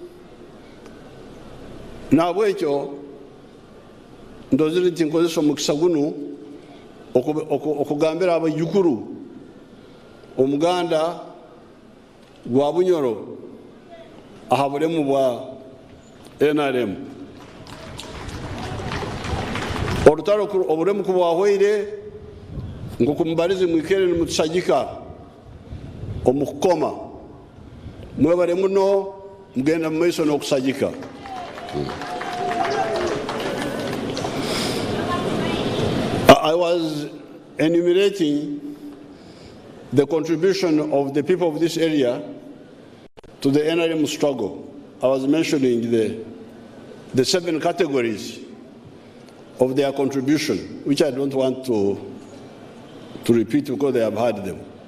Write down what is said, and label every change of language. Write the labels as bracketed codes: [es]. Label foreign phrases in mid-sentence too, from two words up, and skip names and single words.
[nyo] nabo ekyo ndozire nti nkozesa omukisa gunu okugambira abayukuru omuganda gwa Bunyoro ahabulemu bwa NRM orutaro obulemu kubwahweire ngo kumubarize mwikere nimutusagika omukukoma mwebare muno mugenda mumaiso n'okusagika. [en] I was enumerating the contribution of the people of this area to the NRM struggle. I was mentioning the 7 categories of their contribution, which I don't want to repeat because they have heard them.